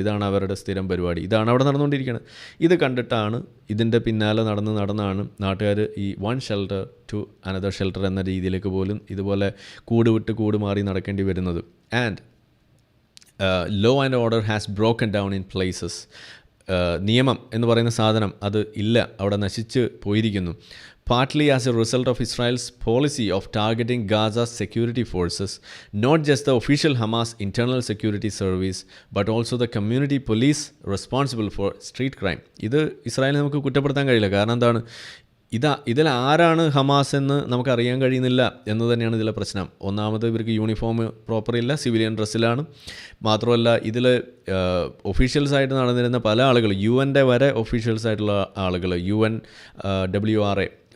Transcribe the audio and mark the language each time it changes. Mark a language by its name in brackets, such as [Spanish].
[Malayalam] ഇതാണ് അവരുടെ സ്ഥിരം പരിപാടി. ഇതാണ് അവിടെ നടന്നുകൊണ്ടിരിക്കുന്നത്. ഇത് കണ്ടിട്ടാണ്, ഇതിൻ്റെ പിന്നാലെ നടന്നാണ് നാട്ടുകാർ ഈ [English] one shelter to another shelter [Malayalam] എന്ന രീതിയിലേക്ക് പോലും ഇതുപോലെ കൂട് വിട്ട് കൂട് മാറി നടക്കേണ്ടി വരുന്നത്. [English] And law and order has broken down in places. [Malayalam] നിയമം എന്ന് പറയുന്ന സാധനം അത് ഇല്ല, അവിടെ നശിച്ച് പോയിരിക്കുന്നു. [English] Partly as a result of Israel's policy of targeting Gaza's security forces, not just the official Hamas internal security service, but also the community police responsible for street crime. [Malayalam] ഇത് ഇസ്രായേലിനെ നമുക്ക് കുറ്റപ്പെടുത്താൻ കഴിയില്ല. കാരണം എന്താണ്? ഇതിൽ ആരാണ് ഹമാസ് എന്ന് നമുക്കറിയാൻ കഴിയുന്നില്ല എന്ന് തന്നെയാണ് ഇതിലെ പ്രശ്നം. ഒന്നാമത് ഇവർക്ക് യൂണിഫോം പ്രോപ്പർ ഇല്ല, സിവിലിയൻ ഡ്രസ്സിലാണ്. മാത്രമല്ല ഇതിൽ ഒഫീഷ്യൽസായിട്ട് നടന്നിരുന്ന പല ആളുകൾ, UN വരെ ഒഫീഷ്യൽസായിട്ടുള്ള ആളുകൾ, UN WRA